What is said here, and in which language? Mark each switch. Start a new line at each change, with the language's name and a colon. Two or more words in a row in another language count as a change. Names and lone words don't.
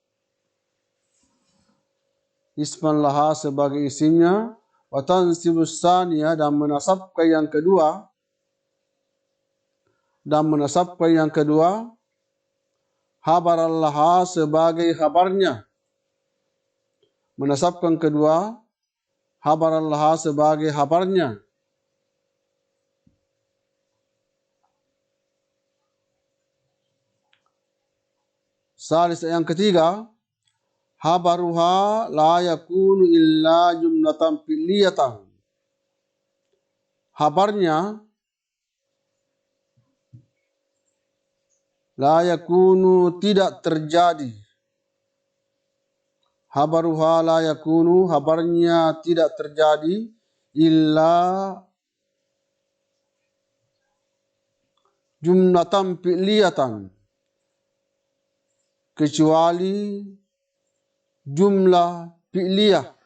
Arabic: وتنصب الثانية
Indonesian: dan menasabkan yang kedua,
Arabic: خبرا لها
Indonesian: sebagai habarnya, menasabkan kedua
Arabic: خبرا لها
Indonesian: sebagai habarnya.
Arabic: Salis
Indonesian: yang ketiga
Arabic: خبرها لا يكون إلا جملة فعلية.
Indonesian: Habarnya
Arabic: لا يكون
Indonesian: tidak terjadi.
Arabic: خبرها لا يكون
Indonesian: habarnya tidak terjadi
Arabic: إلا جملة فعلية
Indonesian: kecuali jumlah fi'liyah.